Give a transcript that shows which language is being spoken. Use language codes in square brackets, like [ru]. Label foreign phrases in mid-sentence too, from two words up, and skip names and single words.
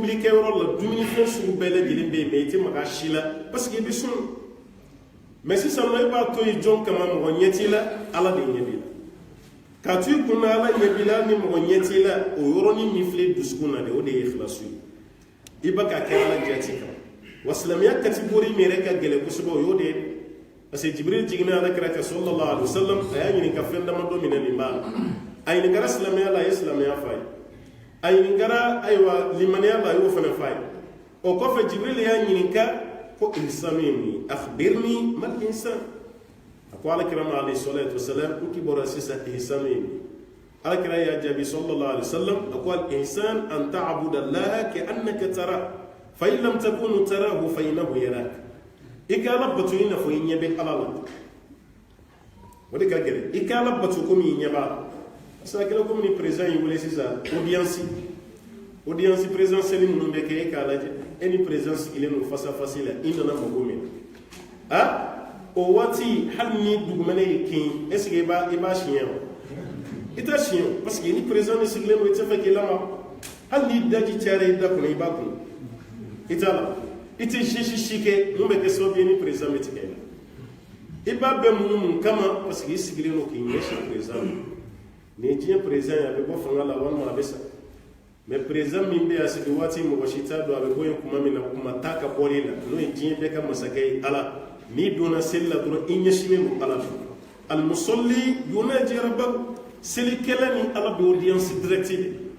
[bm] tobili kɛ yɔrɔ la dumunifɛn sugu bɛɛ lajɛlen bɛ yen mɛ i tɛ maga si la parce que i bɛ sun mɛ sisan nɔ e b'a to yen jɔn kama mɔgɔ ɲɛ t'i la ala de ɲɛ b'i la k'a to i kun na ala ɲɛ b'i la ni mɔgɔ ɲɛ t'i la o yɔrɔnin min filɛ dusukun na de o de ye ikhlasu ye i bɛ ka kɛ ala jati kan wa silamɛya catégorie min yɛrɛ ka gɛlɛn kosɛbɛ o y'o de ye parce que jibril jiginna ala kira kan [ar] صلى الله عليه وسلم [bm] a y'a ɲininka fɛn damadɔ minɛ nin b'a la a ɲininkara silamɛya la a ye silamɛya f'a ye a ɲininkara ayiwa limaniya la a y'o fana f'a ye o kɔfɛ jibril y'a ɲininka ko insanu ye mun ye [ar] أخبرني ما الإنسان [bm] a ko ala kira ma [ar] عليه الصلاة والسلام [bm] ko k'i bɔra sisan insanu ye mun ye ala kira y'a jaabi [ar] صلى الله عليه وسلم [bm] a ko [ar] الإنسان أن تعبد الله كأنك ترى فإن لم تكن تراه فإنه يراك [bm] i ka ala bato i n'a fɔ i ɲɛ bɛ ala la o de ka gɛlɛn i ka ala bato komi i ɲɛ b'a la parce que a kɛra komi ni président y'i wele sisan [fr] audience présidentielle [bm] minnu bɛ kɛ e k'a lajɛ e ni président sigilen don [fr] face à face [bm] la i nana mago min na o waati hali ni dugumɛnɛ y'i kin [fr] est ce que [bm] i b'a siɲɛ wa i t'a siɲɛ parce que ni président ni sigilen don i tɛ fɛ k'i lamaga hali ni daji cayara i da kɔnɔ i b'a kun i t'a la i tɛ si kɛ mun bɛ kɛ sababu ye ni président bɛ tigɛ i la i b'a bɛɛ mun kama parce que i sigilen don k'i ɲɛsin président ma ni diɲɛ président ye a bɛ bɔ fanga la walima a bɛ sa mɛ président min bɛ yan sigi waati mɔgɔ si t'a dɔn a bɛ bɔ yen kuma min na kuma t'a ka bɔli la n'o ye diɲɛ bɛɛ ka masakɛ ye ala n'i donna seli la dɔrɔn i ɲɛsinnen don ala fɛ [ar] المصلي يناجي ربه [bm] selikɛla ni ala bɛ [fr] audience direct [bm] de